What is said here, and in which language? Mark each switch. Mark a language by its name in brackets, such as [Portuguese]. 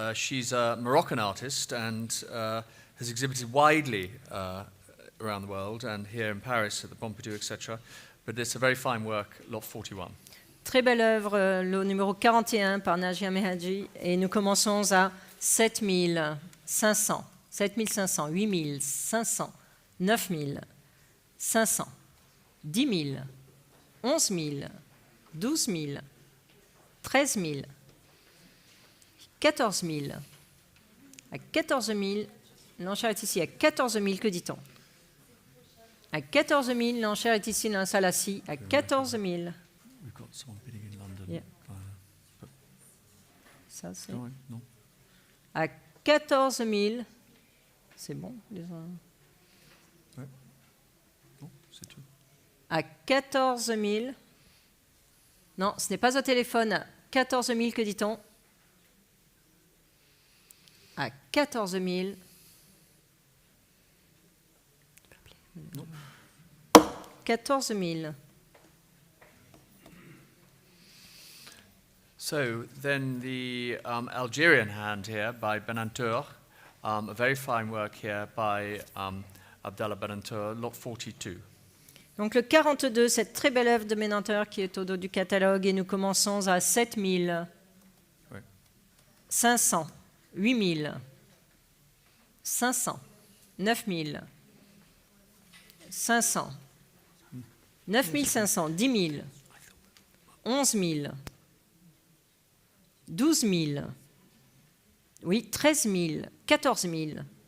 [English] She's a Moroccan artist and has exhibited widely around the world and here in Paris at the Pompidou, etc. But it's a very fine work, lot 41. [French] Très belle œuvre, le numéro 41 par Naija Mejadi. Et nous commençons à 7500, 7500, 8500, 9000, 500, 10 000, 11 000, 12 000, 13 000, 14 000. À 14 000, l'enchère est ici. À 14 000, que dit-on? À 14 000, l'enchère est ici dans la salle assis. À 14 000. [English] We've got someone bidding in London. Yeah. [French] Ça, c'est... [English] No. [French] À 14 000, c'est bon, Ouais. Non, c'est tout. À 14 000, non, ce n'est pas au téléphone. À 14 000, que dit-on? À 14 000, Non. 14 000. [English] So then the Algerian hand here by Benantour, a very fine work here by Abdallah Benantour, lot 42. [French] Donc le 42, cette très belle œuvre de Benantour qui est au dos du catalogue, et nous commençons à 7 000, Oui. 500, 8 000, 500, 9 000, 500, 9 500, 10 000, 11 000, 12 000, oui, 13 000, 14 000.